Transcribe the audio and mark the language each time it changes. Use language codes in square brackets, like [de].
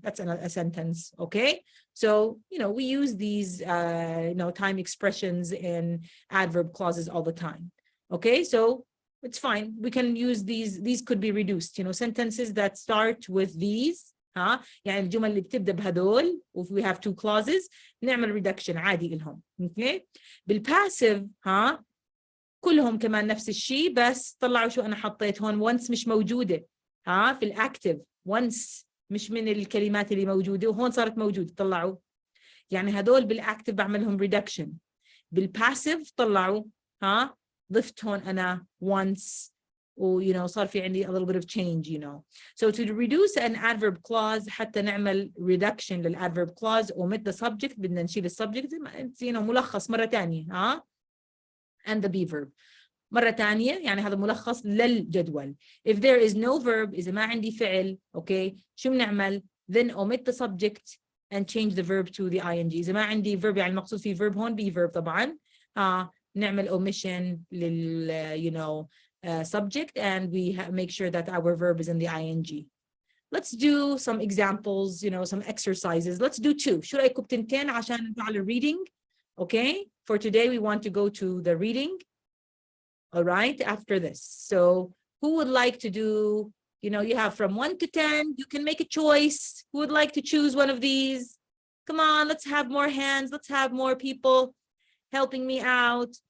[en] That's a sentence, okay? So, we use these, time expressions in adverb clauses all the time, okay? So it's fine. We can use these could be reduced, sentences that start with these, [ar] يعني الجمل اللي بتبدأ بهدول, [en] if we have two clauses, [ar] نعمل reduction عادي لهم, [en] okay? [ar] بالpassive, كلهم كمان نفس الشيء بس طلعوا شو أنا حطيت هون once مش موجودة في الأكتف once مش من الكلمات اللي موجودة وهون صارت موجودة طلعوا. يعني هدول بالأكتف بعملهم reduction. بالباسيف طلعوا ضفت هون أنا once صار في عندي [en] a little bit of change. So to reduce an adverb clause [ar] حتى نعمل reduction للadverb clause [en] omit the subject [ar] بدنا نشيل السبجكت ملخص مرة تانية [en] and the be verb. [ar] مرة تانية يعني هذا ملخص للجدول. [en] If there is no verb [ar] إذا ما عندي فعل [en] okay [ar] شو بنعمل [en] then omit the subject and change the verb to the ing. [ar] إذا ما عندي verb يعني المقصود في verb هون be verb طبعا نعمل omission لل subject [en] and we make sure that our verb is in the ing. Let's do some examples, some exercises. Let's do 2. [ar] شو رأيكم بتنتين عشان نفعل reading? [en] Okay, for today we want to go to the reading. All right, after this. So who would like to do You know, you have from 1 to 10. You can make a choice. Who would like to choose one of these? Come on, let's have more hands. Let's have more people helping me out.